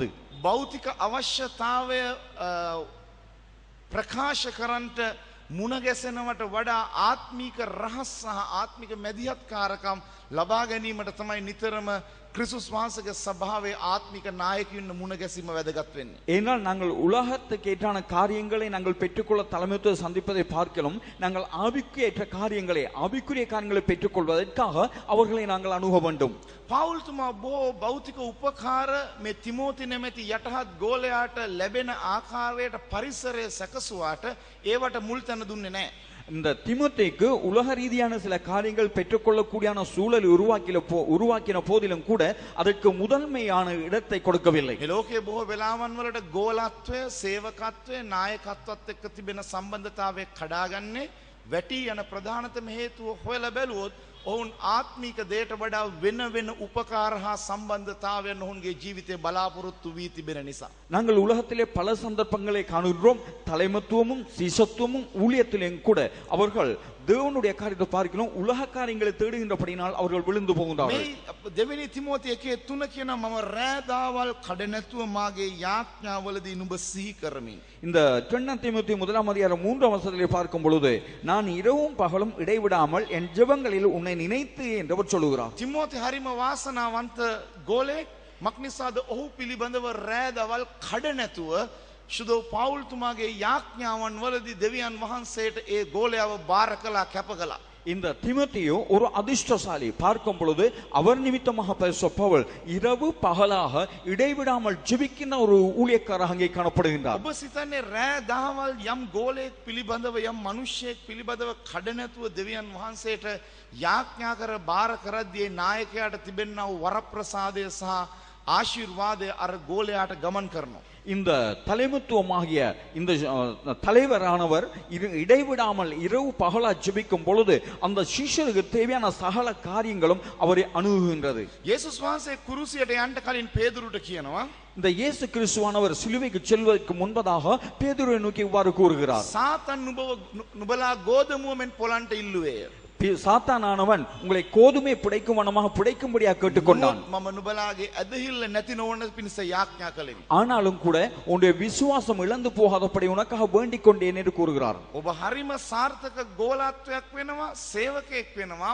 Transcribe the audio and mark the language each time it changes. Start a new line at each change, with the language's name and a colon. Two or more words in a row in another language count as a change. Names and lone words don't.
Sinhala: භෞතික අවශ්‍යතාවය ප්‍රකාශ කරන්නට මුණ ගැසෙනවට වඩා ආත්මික රහස් සහ ආත්මික මැදිහත්කාරකම් ලබා ගැනීමට තමයි නිතරම ක්‍රිස්තුස් වහන්සේගේ සභාවේ ආත්මික නායකයන් මුණ ගැසීම වැදගත් වෙන්නේ.
Tamil: ஏனால் நாங்கள் உலகத்துக்கு ஏற்றான காரியங்களை நாங்கள் பெற்றுக்கொள்ள தலைமைத்துவ சந்திப்பதை பார்க்கலாம். நாங்கள் ஆவிக்குரிய காரியங்களை பெற்றுக்கொள்வதற்காக அவர்களை நாங்கள் அணுக வேண்டும்.
Sinhala: පවුල්තුමා බොහෝ භෞතික උපකාර මේ තිමෝති නැමැති යටහත් ගෝලයාට ලැබෙන ආකාරයට පරිසරය සැකසුවාට ඒවට මුල් තැන දුන්නේ නැහැ.
Tamil: இந்த தீமோத்தேயுக்கு உலக ரீதியான சில காரியங்கள் பெற்றுக்கொள்ளக்கூடியான சூழல் உருவாக்கின போதிலும் கூட அதற்கு முதன்மையான இடத்தை கொடுக்கவில்லை.
Sinhala: මේ ලෝකයේ බොහෝ වෙලාවන් වලට ගෝලත්වය, සේවකත්වය, නායකත්වයත් එක්ක තිබෙන සම්බන්ධතාවය කඩාගන්නේ වැටි යන ප්‍රධානතම හේතුව හොයලා බැලුවොත් ඔවුන් ආත්මික දේට වඩා වෙන උපකාර හා සම්බන්ධතාවයන් ඔවුන්ගේ ජීවිතේ බලාපොරොත්තු වී තිබෙන නිසා.
Tamil: நாங்கள் உலகத்திலே பல சந்தர்ப்பங்களை காணுகிறோம். தலைமைத்துவமும் சீசத்துவமும் ஊழியத்திலும் கூட அவர்கள் தேவனுடைய காரியத்தை பார்க்கிறோம் உலக காரியங்களை தேடுகின்றபடினால் அவர்கள் விழுந்து போகின்றார்கள்.
Sinhala: මේ දෙවෙනි තිමෝති 1:3 කියන මම රෑදාවල් කඩ නැතුව මාගේ යාඥාවලදී නුඹ සිහි කරමි.
Tamil: இந்த 2 தீமோத்தேயு 1:3 பார்க்கும் பொழுது நான் இரவும் பகலும் இடைவிடாமல் என் ஜெபங்களில் உன்னை நினைத்து என்றவர் சொல்லுகிறார்.
Sinhala: තිමෝති හරිම වාසනාවන්ත ගෝලෙක්. මක්නිසාද ඔහු පිළිබඳව රෑදාවල් කඩ නැතුව ශුද්ධ පවුල්තුමාගේ යාඥාවන් වලදී දෙවියන් වහන්සේට ඒ ගෝලයාව බාර කළා කැප කළා.
Tamil: இந்த தீமோத்தேயு ஒரு அதிர்ஷ்டசாலி. பார்க்கும் பொழுது அவர் நிமித்தமாக பரிசுத்த பவுல் இரவு பகலாக இடைவிடாமல் ஜெபிக்கின்ற ஒரு ஊழியக்காரராக அங்கே காணப்படுகின்றார்.
Sinhala: ඔබ සිතන්නේ රෑ දහවල් යම් ගෝලයෙක් පිළිබඳව යම් මිනිසෙක් පිළිබඳව කඩ නැතුව දෙවියන් වහන්සේට යාඥා කර බාර කරද්දී නායකයාට තිබෙනා වූ වරප්‍රසාදය සහ ආශිර්වාදය අර ගෝලයාට ගමන් කරනවා.
Tamil: இந்த தலைமைத்துவமாகிய இந்த தலைவரானவர் இடைவிடாமல் இரவு பகலா ஜெபிக்கும் பொழுது அந்த சீஷருக்கு தேவையான சகல காரியங்களும் அவரை அணுகுகின்றது.
Sinhala: යේසුස් වහන්සේ කුරුසියට යන්න කලින් පේදුරුට කියනවා
Tamil: இந்த இயேசு கிறிஸ்துவானவர் சிலுவைக்கு செல்வதற்கு முன்பதாக பேதுருவை நோக்கி இவ்வாறு கூறுகிறார்.
Sinhala: සාතන් නුඹලා ගෝධමුව මෙන් පොලන්ට ඉල්ලුවේය.
Tamil: சாத்தானானவன் உங்களை கோதுமை புடைக்கும் வண்ணமாக புடைக்கும்படியாக கேட்டுக்கொண்டான்.
Sinhala: මම නුඹලාගේ ඇදහිල්ල නැති නොවන පිණිස යාඥා කළෙමි.
Tamil: ஆனாலும் கூட உன்னுடைய விசுவாசம் இழந்து போகாதபடி உனக்காக வேண்டிக் கொண்டேன் என்று கூறுகிறார்.
Sinhala: ඔබ හරිම සාර්ථක ගෝලත්වයක් වෙනවා, සේවකයෙක් වෙනවා.